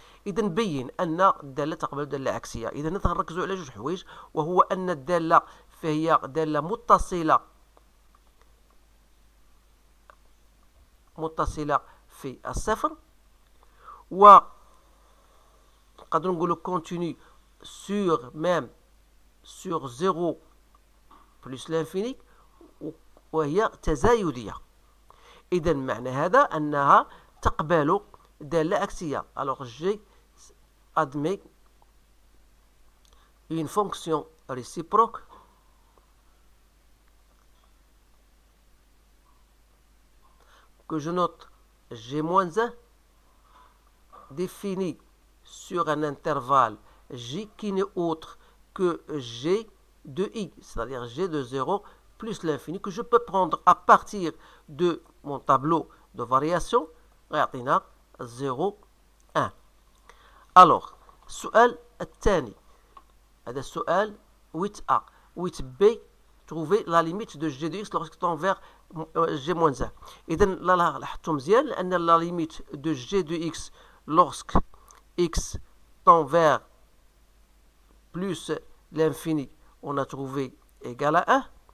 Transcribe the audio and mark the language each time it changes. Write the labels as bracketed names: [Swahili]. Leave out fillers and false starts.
[Arabic] إذا نبين أن الدالة تقبل الدالة العكسية. إذا نركزوا على جوج حوايج، وهو أن الدالة فهي دالة متصلة في الصفر، و نقدروا نقولوا [French] كونتيني سور ميم سور 0 بلس لانفيني، [Arabic] وهي تزايدية. إذا معنى هذا أنها تقبل دالة عكسية. [French] Alors j'ai admis une fonction réciproque que je note g-1 défini sur un intervalle j qui n'est autre que g de i, c'est-à-dire g de 0 plus l'infini, que je peux prendre à partir de mon tableau de variation. [Arabic] يعطينا 0 1. alors السؤال الثاني، هذا السؤال [French] 8a 8b trouver la limite de g de x lorsqu'il tend vers g moins 1. [Arabic] إذا لاحظتوا مزيان لأن [French] la limite de g de x lorsque x tend vers plus l'infini, on a trouvé égal à 1.